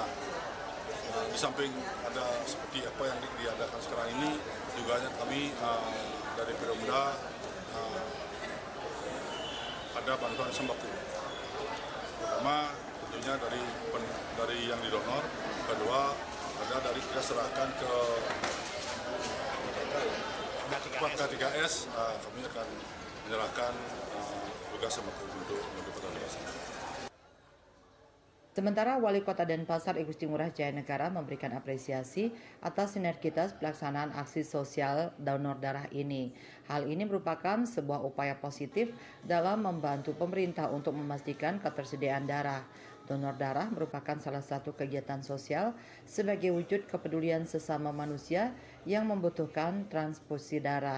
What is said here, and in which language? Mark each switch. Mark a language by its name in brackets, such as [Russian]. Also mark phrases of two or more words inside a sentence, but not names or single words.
[Indonesian] Di samping ada seperti apa yang diadakan sekarang ini, juga kami dari Perumda ada bantuan sembako. Pertama tentunya dari yang didonor, kedua ada dari kita serahkan ke K3S, kami akan menyerahkan tugas sembako untuk Kota Denpasar. Sementara Wali Kota Denpasar I Gusti Ngurah Jaya Negara memberikan apresiasi atas sinergitas pelaksanaan aksi sosial donor darah ini. Hal ini merupakan sebuah upaya positif dalam membantu pemerintah untuk memastikan ketersediaan darah. Donor darah merupakan salah satu kegiatan sosial sebagai wujud kepedulian sesama manusia yang membutuhkan transfusi darah.